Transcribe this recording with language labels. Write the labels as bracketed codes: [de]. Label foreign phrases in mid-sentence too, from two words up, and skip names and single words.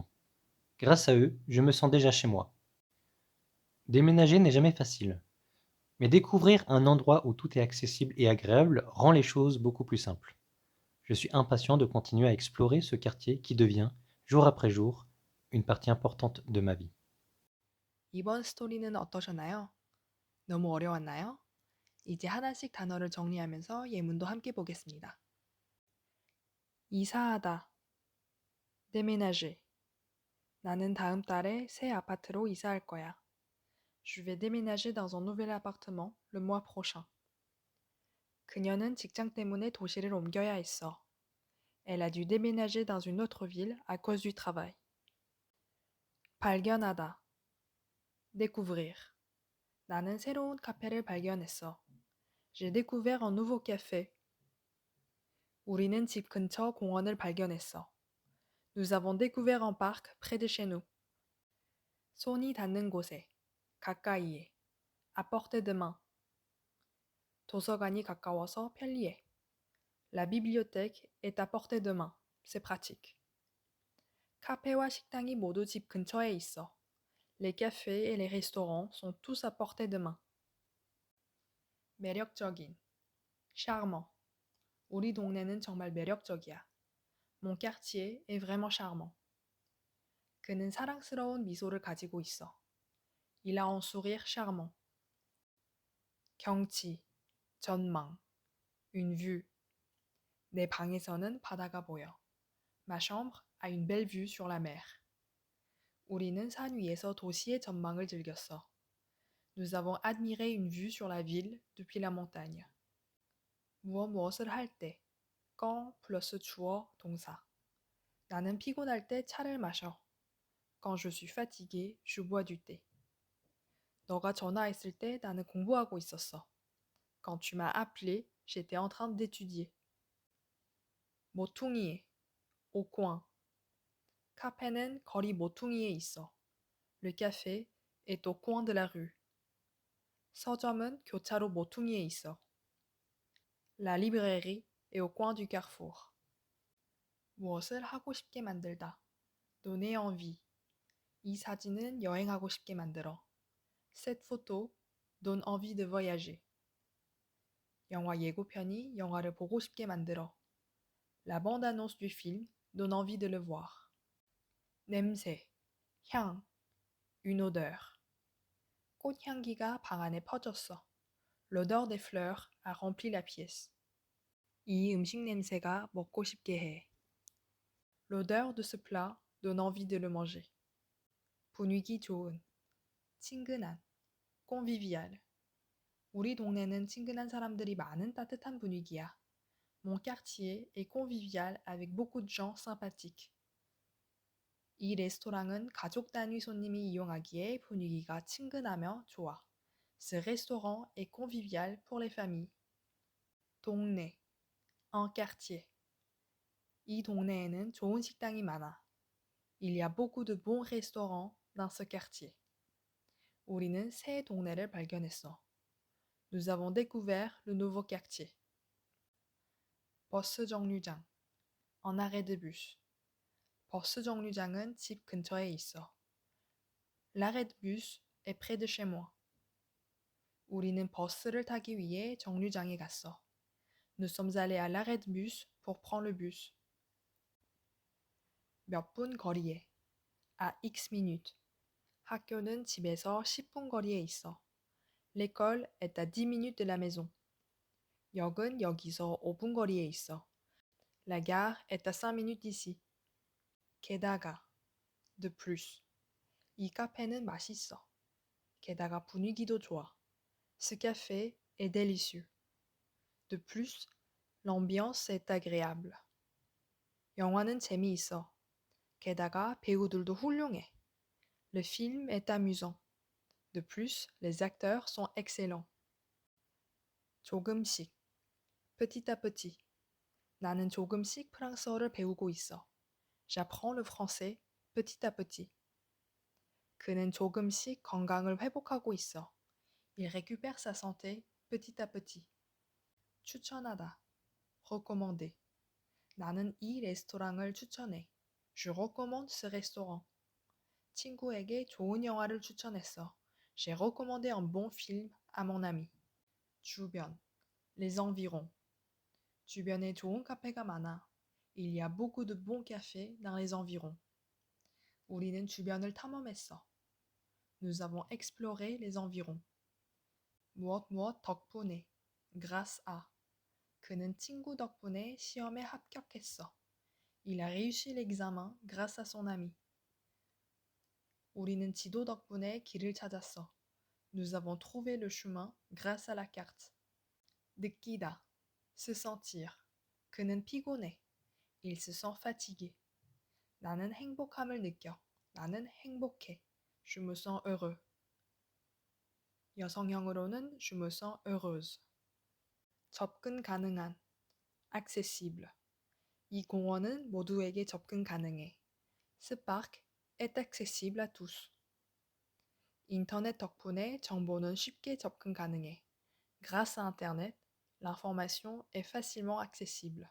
[fr] Grâce à eux, je me sens déjà chez moi. Déménager n'est jamais facile, mais découvrir un endroit où tout est accessible et agréable rend les choses beaucoup plus simples. Je suis impatient de continuer à explorer ce quartier qui devient, jour après jour, une partie importante de ma vie. [ko] 이번 스토리는 어떠셨나요? 너무 어려웠나요? 이제 하나씩 단어를 정리하면서 예문도 함께 보겠습니다. 이사하다, déménager. 나는 다음 달에 새 아파트로 이사할 거야. [fr] Je vais déménager dans un nouvel appartement le mois prochain. [ko] 그녀는 직장 때문에 도시를 옮겨야 했어. [fr] Elle a dû déménager dans une autre ville à cause du travail. [ko] 발견하다. découvrir. 나는 새로운 카페를 발견했어. [fr] J'ai découvert un nouveau café. [ko] 우리는 집 근처 공원을 발견했어. [fr] Nous avons découvert un parc près de chez nous. [ko] 손이 닿는 곳에, 가까이에, [fr] à portée de main. [ko] 도서관이 가까워서 편리해. [fr] La bibliothèque est à portée de main. C'est pratique. [ko] 카페와 식당이 모두 집 근처에 있어. [fr] Les cafés et les restaurants sont tous à portée de main. [ko] 매력적인, charmant. 우리 동네는 정말 매력적이야. [fr] Mon quartier est vraiment charmant. [ko] 그는 사랑스러운 미소를 가지고 있어. [fr] Il a un sourire charmant. [ko] 경치, 전망, [fr] une vue. [ko] 내 방에서는 바다가 보여. [fr] Ma chambre a une belle vue sur la mer. [ko] 우리는 산 위에서 도시의 전망을 즐겼어. [fr] Nous avons admiré une vue sur la ville depuis la montagne. [ko] 무엇을 할 때, quand 플러스 주어 동사. 나는 피곤할 때 차를 마셔. [fr] Quand je suis fatigué, je bois du thé. [ko] 너가 전화했을 때 나는 공부하고 있었어. [fr] Quand tu m'as appelé, j'étais en train d'étudier. 모퉁이에, au coin. [ko] 카페는 거리 모퉁이에 있어. [fr] Le café est au coin de la rue. [ko] 서점은 교차로 모퉁이에 있어. [fr] La librairie est au coin du carrefour. [ko] 무엇을 하고 싶게 만들다. [fr] donner envie. [ko] 이 사진은 여행하고 싶게 만들어. [fr] Cette photo donne envie de voyager. [ko] 영화 예고편이 영화를 보고 싶게 만들어. [fr] La bande-annonce du film donne envie de le voir. [ko] 냄새, 향, [fr] une odeur. [ko] 꽃향기가 방 안에 퍼졌어. [fr] L'odeur des fleurs a rempli la pièce. [ko] 이 음식 냄새가 먹고 싶게 해. [fr] L'odeur de ce plat donne envie de le manger. [ko] 분위기 좋은, 친근한, convivial. 우리 동네는 친근한 사람들이 많은 따뜻한 분위기야. [fr] Mon quartier est convivial avec beaucoup de gens sympathiques. [ko] 이 레스토랑은 가족 단위 손님이 이용하기에 분위기가 친근하며 좋아. [fr] Ce restaurant est convivial pour les familles. 동네, un quartier. [ko] 이 동네에는 좋은 식당이 많아. [fr] Il y a beaucoup de bons restaurants dans ce quartier. [ko] 우리는 새 동네를 발견했어. [fr] Nous avons découvert le nouveau quartier. [ko] 버스 정류장, [fr] en arrêt de bus. [ko] 버스 정류장은 집 근처에 있어. [fr] L'arrêt de bus est près de chez moi. [ko] 우리는 버스를 타기 위해 정류장에 갔어. [fr] Nous sommes allés à l'arrêt de bus pour prendre le bus. [ko] 몇 분 거리에, [fr] à X minutes. [ko] 학교는 집에서 10분 거리에 있어. [fr] L'école est à 10 minutes de la maison. [ko] 역은 여기서 5분 거리에 있어. [fr] La gare est à 5 minutes d'ici. 게다가, de plus. [ko] 이 카페는 맛있어. 게다가 분위기도 좋아. [fr] Ce café est délicieux. De plus, l'ambiance est agréable. [ko] 영화는 재미있어. 게다가 배우들도 훌륭해. [fr] Le film est amusant. De plus, les acteurs sont excellents. 조금씩, petit à petit. [ko] 나는 조금씩 프랑스어를 배우고 있어. [fr] J'apprends le français petit à petit. [ko] 그는 조금씩 건강을 회복하고 있어. [fr] Il récupère sa santé petit à petit. [ko] 추천하다, recommander. 나는 이 레스토랑을 추천해. [fr] Je recommande ce restaurant. [ko] 친구에게 좋은 영화를 추천했어. [fr] J'ai recommandé un bon film à mon ami. 주변, les environs. [ko] 주변에 좋은 카페가 많아. [fr] Il y a beaucoup de bons cafés dans les environs. [ko] 우리는 주변을 탐험했어. [fr] Nous avons exploré les environs. [ko] 무엇 덕분에, [fr] grâce à. [ko] 그는 친구 덕분에 시험에 합격했어. [fr] Il a réussi l'examen grâce à son ami. [ko] 우리는 지도 덕분에 길을 찾았어. [fr] Nous avons trouvé le chemin grâce à la carte. 느끼다, se sentir. [ko] 그는 피곤해. [fr] Il se sent fatigué. [ko] 나는 행복함을 느껴. 나는 행복해. [fr] Je me sens heureux. 여성형으로는 je me sens heureuse. [ko] 접근 가능한, accessible. 이 공원은 모두에게 접근 가능해. [fr] Ce parc est accessible à tous. [ko] 인터넷 덕분에 정보는 쉽게 접근 가능해. [fr] Grâce à Internet, l'information est facilement accessible.